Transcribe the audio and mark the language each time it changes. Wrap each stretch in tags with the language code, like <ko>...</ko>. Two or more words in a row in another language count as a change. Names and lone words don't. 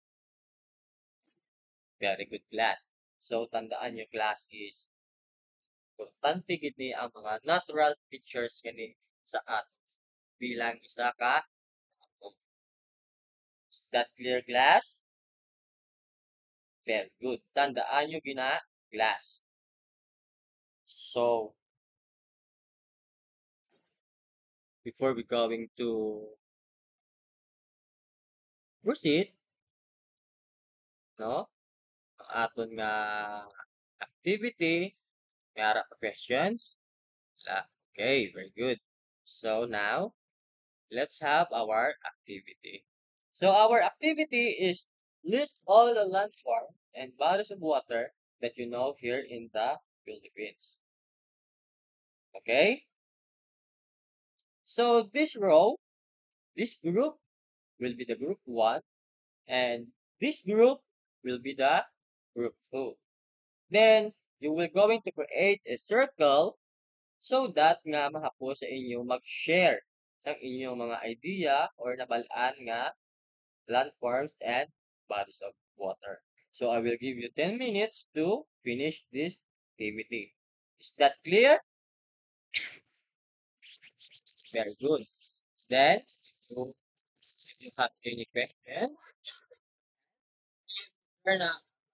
<en>Very good class. So,</en> <hil>tandaan nyo class is importante gid ni ang mga</hil> <en>natural features</en> <hil>kani sa aton bilang isa ka.</hil> <en>Is that clear class? Very good.</en> <hil>Tandaan nyo gina class.</hil> <en>So, before we going to proceed, no?</en> <hil>Ang aton nga activity, may ara pa questions?</hil> <en>Wala. Okay, very good. So now, let's have our activity. So our activity is list all the landforms and bodies of water that you know here in the Philippines. Okay? So this row, this group will be the group 1 and this group will be the group 2. Then, you will going to create a circle so that</en> <hil>nga mahapo sa inyo mag-share ng inyong mga idea or nabalaan nga</hil> <en>landforms and bodies of water. So I will give you 10 minutes to finish this activity. Is that clear? Very good. Then, so if you have any question, turn up.</en>